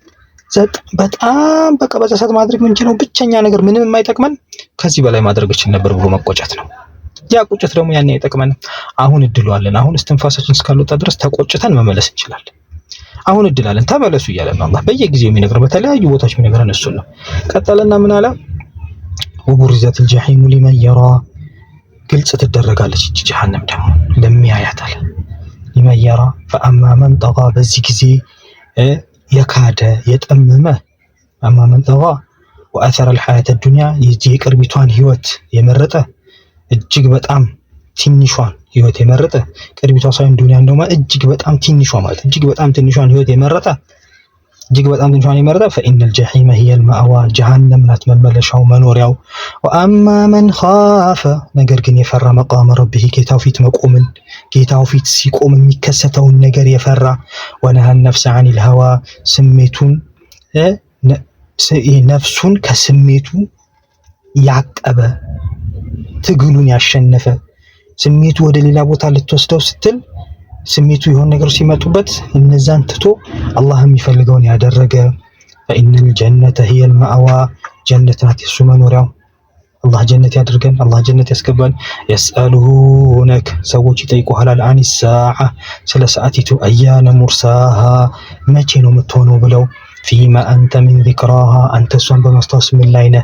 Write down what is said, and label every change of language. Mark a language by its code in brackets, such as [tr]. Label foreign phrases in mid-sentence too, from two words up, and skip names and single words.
[am] በጣም በቃ በዛ ሰዓት ማድረግ የምንችለው ብቸኛ ነገር ምንም የማይጠቅመን ከዚህ በላይ ማድረግ እችል ነበር ብሎ መቆጨት ነው ያ ቁጭት ደግሞ ያን አይጠቅመን አሁን እድሉ አለን አሁን እስትንፋሳችን እስካልወጣ ድረስ ተቆጭተን መመለስ እንችላለን አሁን እድል አለን ተመለሱ እያለን ነው አላህ በየጊዜው የሚነግረን በተለያዩ ቦታዎች የሚነግረን እሱ ነው ቀጠለና ምን አለ [ar] وبرزت الجحيم لمن يرى [am] ግልጽ ትደረጋለች እቺ ጀሃነም ደግሞ ለሚያያት አለ [ar] لمن يرى فاما من طغى [am] በዚህ ጊዜ የካደ የጠመመ [ar] اما من طغى واثر الحياه الدنيا يجي [am] ቅርቢቷን ህይወት የመረጠ እጅግ በጣም ትንሿን ህይወት የመረጠ ቅርቢቷ ሳይሆን ዱንያ እንደማ እጅግ በጣም ትንሿ ማለት እጅግ በጣም ትንሿን ህይወት የመረጠ እጅግ በጣም ትንሿን የመረጠ [ar] فإن الجحيم هي المأوى [am] جهنم ናት መመለሻው መኖሪያው [ar] واما من خاف [am] ነገር ግን የፈራ [ar] مقام ربه [am] ጌታው ፊት መቆምን ጌታው ፊት ሲቆም የሚከሰተውን ነገር የፈራ [ar] ونهى النفس عن [am] الهوى ስሜቱን ነፍሱን ከስሜቱ ያቀበ ትግሉን ያሸነፈ ስሜቱ ወደ ሌላ ቦታ ልትወስደው ስትል ስሜቱ የሆነ ነገር ሲመጡበት እነዛን ትቶ አላህ የሚፈልገውን ያደረገ [ar] فإن الجنة هي المأوى [am] ጀነት ናት የሱ መኖሪያው። አላህ ጀነት ያድርገን፣ አላህ ጀነት ያስገባን። የስአሉነክ ሰዎች ይጠይቁሃል [ar] عن الساعة [am] ስለ ሰዓቲቱ [ar] أيان مرساها [am] መቼ ነው የምትሆነው ብለው [ar] فيم أنت من ذكراها [am] አንተ እሷን በማስታወስ ምን ላይ ነህ?